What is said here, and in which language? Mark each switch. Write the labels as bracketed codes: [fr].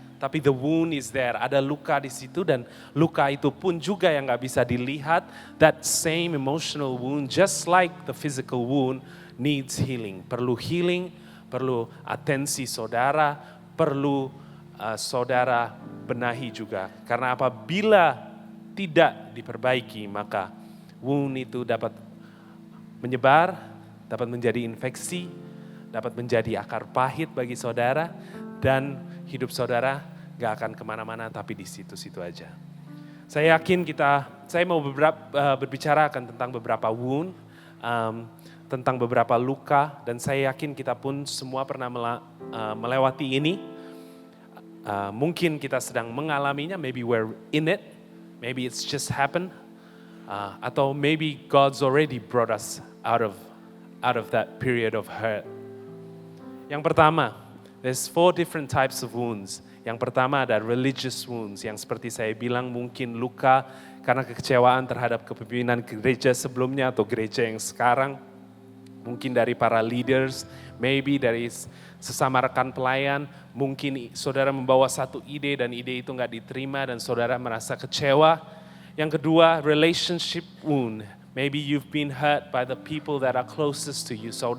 [id] Tapi [en] the wound is there, [id] ada luka di situ dan luka itu pun juga yang gak bisa dilihat. [en] That same emotional wound, just like the physical wound, needs healing. [id] Perlu healing, perlu atensi saudara, perlu saudara benahi juga. Karena apabila tidak diperbaiki, maka wound itu dapat menyebar, dapat menjadi infeksi, dapat menjadi akar pahit bagi saudara, dan hidup saudara gak akan kemana-mana tapi di situ-situ aja. Saya yakin saya mau berbicara akan tentang beberapa wound, tentang beberapa luka, dan saya yakin kita pun semua pernah melewati ini. Mungkin kita sedang mengalaminya, [en] maybe we're in it, maybe it's just happened, atau maybe God's already brought us out of that period of hurt. [id] Yang pertama, [en] there's 4 different types of wounds. [id] Yang pertama ada religious wounds, yang seperti saya bilang mungkin luka karena kekecewaan terhadap kepemimpinan gereja sebelumnya atau gereja yang sekarang. Mungkin dari para leaders, maybe dari sesama rekan pelayan. Mungkin saudara membawa satu ide dan ide itu nggak diterima dan saudara merasa kecewa. Yang kedua, relationship wound. [en] Maybe you've been hurt by the people that are closest to you.